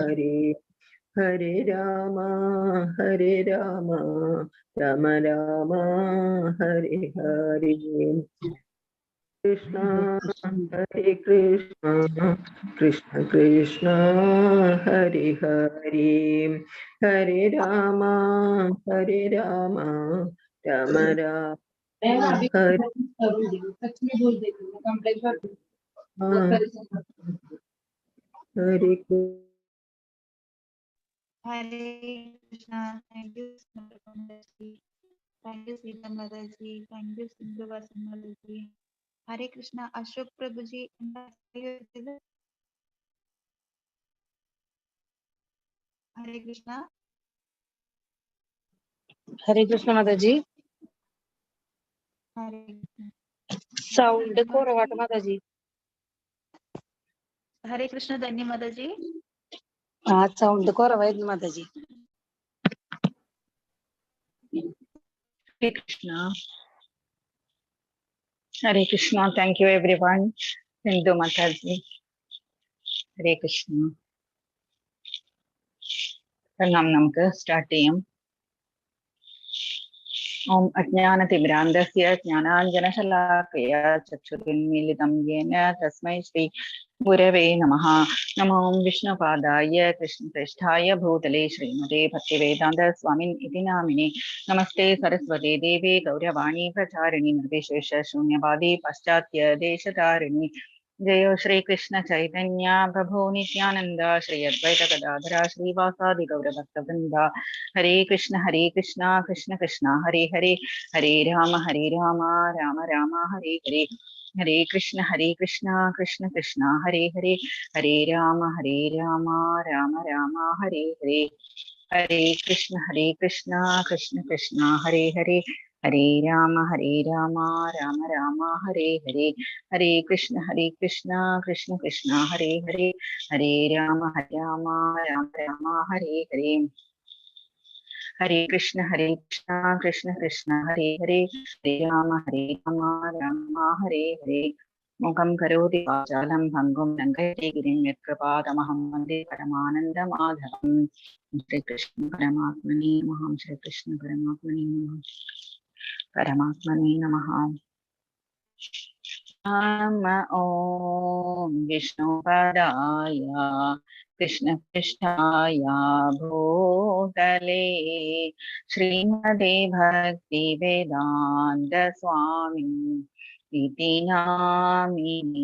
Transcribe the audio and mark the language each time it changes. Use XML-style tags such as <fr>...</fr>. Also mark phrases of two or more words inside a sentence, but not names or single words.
<sa>ഹരേ ഹരേ രാമ ഹരേ രാമ രാമ രാമ ഹരേ ഹരേ കൃഷ്ണ ഹരേ കൃഷ്ണ കൃഷ്ണ കൃഷ്ണ ഹരേ ഹരേ ഹരേ രാമ ഹരേ രാമ രാമ രാമ ഹരേ ഹരേ Hare Krishna.</sa> <en>Thank you, Mataji. Thank you, Sita Mataji. Thank you,</en> <sa>Sindhu Vasan Mataji. Hare Krishna. Ashok Prabhuji. Hare Krishna. Hare Krishna Mataji. Hare Krishna.</sa> <ml>Sound കുറവാണ് മാതാജി.</ml> <sa>Hare Krishna Dhanya Mataji.</sa> <ml>സൗണ്ട് കുറവായിരുന്നു മാതാജി.</ml> <sa>Hare Krishna. Hare Krishna.</sa> <en>Thank you everyone.</en> <sa>Sindhu Mataji. Hare Krishna.</sa> <ml>നമുക്ക് സ്റ്റാർട്ട് ചെയ്യാം.</ml> <sa>ഓം അജ്ഞാനതിമിരാന്ധസ്യ ജ്ഞാനാഞ്ജനശലാകയാ ചക്ഷുരുന്മീലിതം യേന തസ്മൈ ശ്രീ ഗുരവേ നമഃ. നമോ വിഷ്ണുപാദായ കൃഷ്ണപ്രേഷ്ഠായ ഭൂതലേ ശ്രീമതേ ഭക്തിവേദാന്ത സ്വാമിൻ ഇതി നാമിനെ. നമസ്തേ സരസ്വതേ ദേവേ ഗൗരവാണി പ്രചാരിണി നിർവിശേഷ ശൂന്യവാദി പാശ്ചാത്യ ദേശധാരിണി. ജയോ ശ്രീകൃഷ്ണ ചൈതന്യ പ്രഭോ നിത്യാനന്ദ ശ്രീ അദ്വൈത ഗദാധര ശ്രീവാസാദി ഗൗരഭക്തവൃന്ദ. ഹരേ കൃഷ്ണ കൃഷ്ണ കൃഷ്ണ ഹരേ ഹരേ ഹരേ രാമ രാമ രാമ ഹരേ ഹരേ. ഹരേ കൃഷ്ണ കൃഷ്ണ കൃഷ്ണ ഹരേ ഹരേ ഹരേ രാമ രാമ രാമ ഹരേ ഹരേ. ഹരേ കൃഷ്ണ കൃഷ്ണ കൃഷ്ണ ഹരേ ഹരേ ഹരേ രാമ രാമ രാമ ഹരേ ഹരേ. ഹരേ കൃഷ്ണ കൃഷ്ണ കൃഷ്ണ ഹരേ ഹരേ ഹരേ രാമ രാമ രാമ ഹരേ ഹരേ. ഹരേ കൃഷ്ണ കൃഷ്ണ കൃഷ്ണ ഹരേ ഹരേ ഹരേ രാമ രാമ ഹരേ ഹരേ. മുഖം കരോതി വാചാലം ഭംഗും ലംഘയത്തെ ഗിരിം യത്കൃപാതമഹം വന്ദേ പരമാനന്ദമാധവം. ശ്രീകൃഷ്ണ പരമാത്മനേ നമഃ. ശ്രീകൃഷ്ണ പരമാത്മനേ നമഃ. പരമാത്മനേ നമഃ. നമ ഓം വിഷ്ണുപദായ കൃഷ്ണപൃഷ്ഠായ ഭൂതലേ ശ്രീമതേ ഭക്തിവേദാന്ത സ്വാമി ഇതി നാമിനേ.</sa>